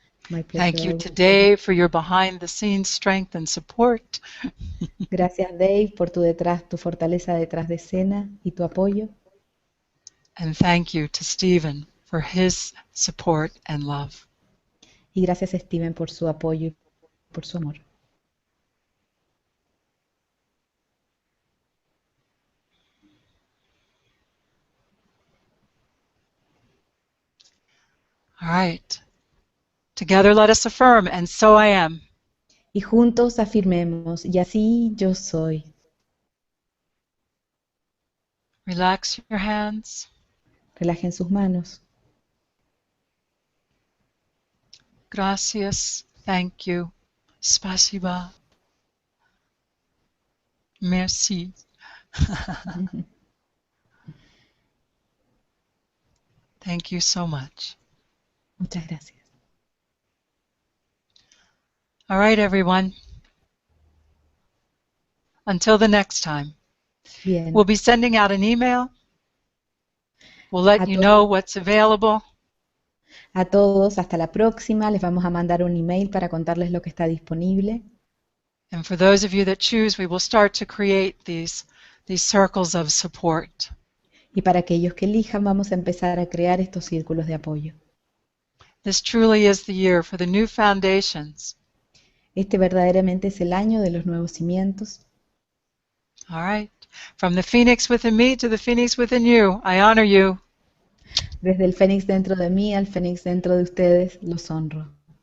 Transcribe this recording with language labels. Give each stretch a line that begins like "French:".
English: My Thank you pleasure. to Dave for your behind-the-scenes strength and support.
Spanish: Gracias, Dave, por tu fortaleza detrás de escena y tu apoyo.
English: And thank you to Stephen for his support and love.
Spanish: Y gracias, Steven, por su apoyo y por su amor.
English: All right. Together let us affirm, and so I am.
Spanish: Y juntos afirmemos, y así yo soy.
English: Relax your hands.
Spanish: Relajen sus manos. Gracias.
English: Thank you.
Russian: Spasiba.
French: Merci.
English: Thank you so much.
Spanish: Muchas gracias.
English: All right, everyone. Until the next time.
Spanish: Bien.
English: We'll be sending out an email. We'll let you know what's available.
Spanish: A todos, hasta la próxima. Les vamos a mandar un email para contarles lo que está disponible.
English: And for those of you that choose, we will start to create these circles of support.
Spanish: Y para aquellos que elijan, vamos a empezar a crear estos círculos de apoyo.
English: This truly is the year for the new foundations.
Spanish: Este verdaderamente es el año de los nuevos cimientos.
English: All right. From the phoenix within me to the phoenix within you, I honor you.
Spanish: Desde el fénix dentro de mí al fénix dentro de ustedes, los honro.